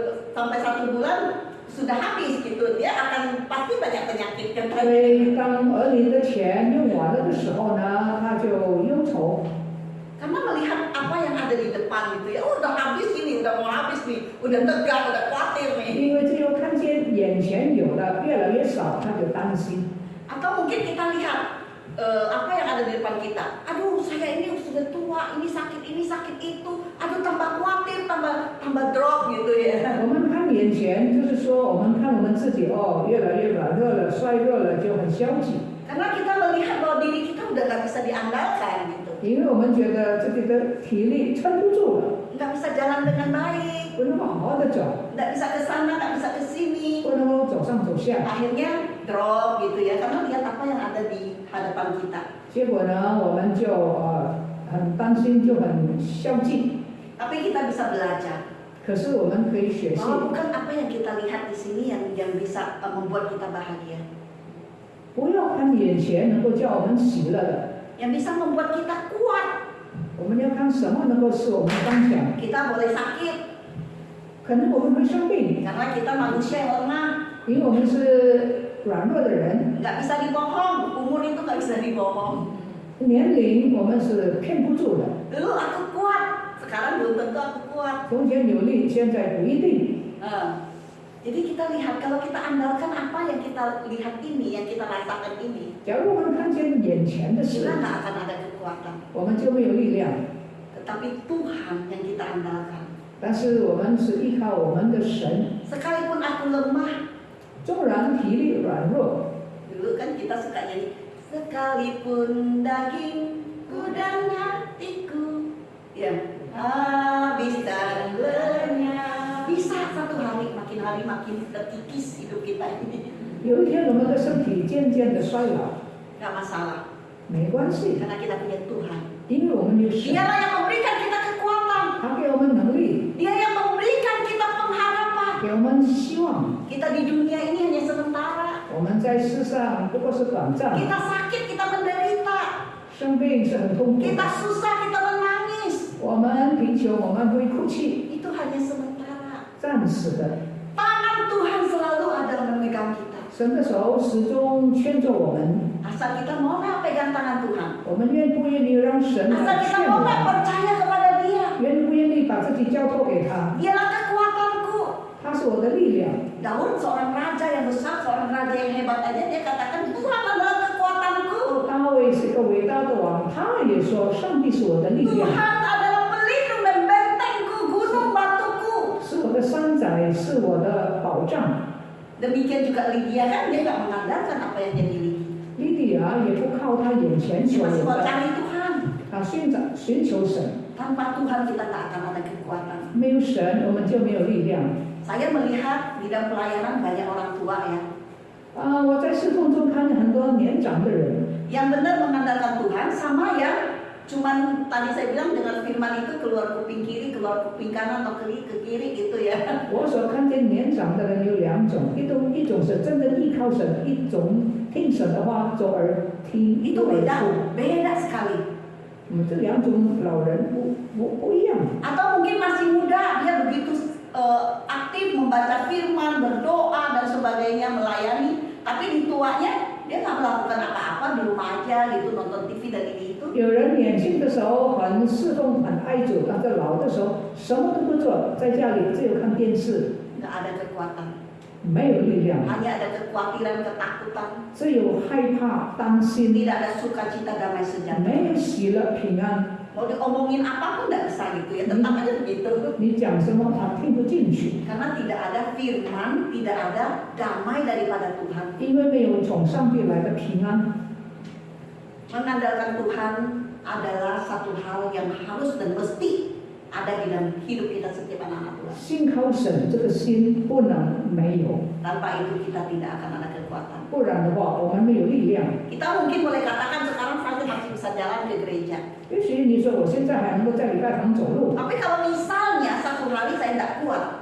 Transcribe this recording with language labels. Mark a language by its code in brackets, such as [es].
[id] Sampai 1 bulan sudah habis gitu, dia akan pasti banyak penyakit kan. [zh] 所以当儿女的钱用完了的时候呢，他就忧愁。 [id] Karena melihat apa yang ada di depan gitu ya, udah habis ini, udah mau habis nih, udah tegang, udah khawatir nih. [zh] 因为只有看见眼前有的越来越少，他就担心。 [id] Atau mungkin kita lihat apa yang ada di depan kita. Aduh, saya ini sudah tua, ini sakit itu. Aduh, tambah khawatir, tambah drop gitu ya. [zh] 我们看眼前，就是说，我们看我们自己越来越软弱了、衰弱了，就很消极。 [id] Karena kita melihat bahwa diri kita udah nggak bisa diandalkan gitu. [zh] 因为我们觉得自己的体力撑不住了， [id] Nggak bisa jalan dengan baik, [zh] 不能够好好的走， [id] nggak bisa ke sana, nggak bisa ke sini. [zh] 不能够走上走下。 [id] Akhirnya drop gitu ya, karena lihat apa yang ada di hadapan kita. [zh] 结果呢，我们就很担心，就很消极。 [id] Tapi kita bisa belajar. [zh] 可是我们可以学习， [id] Bahwa bukan apa yang kita lihat di sini yang bisa membuat kita bahagia. [zh] 不要看眼前能够叫我们喜乐的， [id] Yang bisa membuat kita kuat. [zh] 我们要看什么能够使我们刚强。 [id] Kita boleh sakit [zh] 可能我们会生病， [id] karena kita manusia yang lemah. [zh] 因为我们是软弱的人， [id] Nggak bisa dibohong, umur itu nggak bisa dibohong. [zh] 年龄我们是骗不住的。 [id] Dulu aku kuat, sekarang belum tentu aku kuat. [zh] 从前有力，现在不一定。 [id] Jadi kita lihat, kalau kita andalkan apa yang kita lihat ini, yang kita rasakan ini, [zh] 假如我们看见眼前的事， [id] kita nggak akan ada kekuatan. [zh] 我们就没有力量。 [id] Tetapi Tuhan yang kita andalkan. [zh] 但是我们是依靠我们的神， [id] Sekalipun aku lemah, [zh] 纵然体力软弱， [id] dulu kan kita suka nyanyi, sekalipun dagingku dan hatiku, ya habis dan lenyap. Bisa satu hari makin terkikis hidup kita ini. [zh] 有一天我们的身体渐渐的衰老， [id] Gak masalah, [zh] 没关系， [id] karena kita punya Tuhan. [zh] 因为我们有神， [id] Dialah yang memberikan kita kekuatan. [zh] 他给我们能力， [id] Dia yang memberikan kita pengharapan. [zh] 给我们希望。 [id] Kita di dunia ini hanya sementara. [zh] 我们在世上不过是短暂， [id] Kita sakit, kita menderita. [zh] 生病是很痛苦， [id] Kita susah, kita menangis. [zh] 我们贫穷，我们会哭泣， [id] Itu hanya sementara. [zh] 暂时的。 [id] Tangan Tuhan selalu ada memegang kita. [zh] 神的手始终牵着我们， [id] Asal kita mau nggak pegang tangan Tuhan. [zh] 我们愿不愿意让神 [id] Asal [zh] 来 [id] kita mau nggak [zh] 们？ [id] percaya kepada Dia. [zh] 愿不愿意把自己交托给他？ [id] Dialah kekuatanku. [zh] 他是我的力量。 [id] Daud seorang raja yang besar, seorang raja yang hebat aja dia katakan Tuhan adalah kekuatanku. [zh] 大卫是一个伟大的王，他也说上帝是我的力 [id] Tuhan [zh] 量， [id] adalah pelindung dan bentengku, gunung batuku. [zh] 是我的山寨，是我的保障。 [id] Demikian juga Lydia kan dia nggak mengandalkan apa yang dia miliki. [zh] 利利亚也不靠他眼前 [id] Dia masih mau [zh] 的， [id] cari Tuhan. [zh] 他寻求神。 [id] Tanpa Tuhan kita nggak akan ada kekuatan. [zh] 没有神，我们就没有力量。 [id] Saya melihat di dalam pelayanan banyak orang tua ya, [zh] 我在侍奉中看见很多年长的人， [id] yang benar mengandalkan Tuhan sama yang cuman tadi saya bilang dengan firman itu keluar kuping kiri, keluar kuping kanan atau ke kiri gitu ya. [zh] 我所看见年长的人有两种，一种是真的依靠神，一种听神的话左耳听 [id] Itu beda, [zh] 出。 [id] beda sekali. [zh] 这两种老人不一样。 [id] Atau mungkin masih muda dia begitu aktif membaca firman, berdoa dan sebagainya, melayani, tapi di tuanya dia nggak melakukan apa-apa di rumah aja gitu, nonton TV dan ini itu. [zh] 有人年轻的时候很侍奉、很爱主，但是老的时候什么都不做，在家里只有看电视， [id] Nggak ada kekuatan, [zh] 没有力量， [id] hanya ada kekhawatiran, ketakutan, [zh] 只有害怕、担心， [id] tidak ada sukacita, damai [zh] 没有 [id] sejahtera. [zh] 喜乐、平安。 [id] Mau diomongin apapun nggak bisa gitu ya, tetap aja begitu. [zh] 你讲什么他听不进去， [id] Karena tidak ada firman, tidak ada damai daripada Tuhan. [zh] 因为没有从上帝来的平安。 [id] Mengandalkan Tuhan adalah satu hal yang harus dan mesti ada di dalam hidup kita setiap anak-anak Tuhan. [zh] 信靠神这个心不能没有， [id] Tanpa itu kita tidak akan ada kekuatan. [zh] 不然的话我们没有力量。 [id] Kita mungkin boleh katakan sekarang saya masih bisa jalan ke gereja. [zh] 也许你说我现在还能够在礼拜堂走路， [id] Tapi kalau misalnya satu hari saya tidak kuat,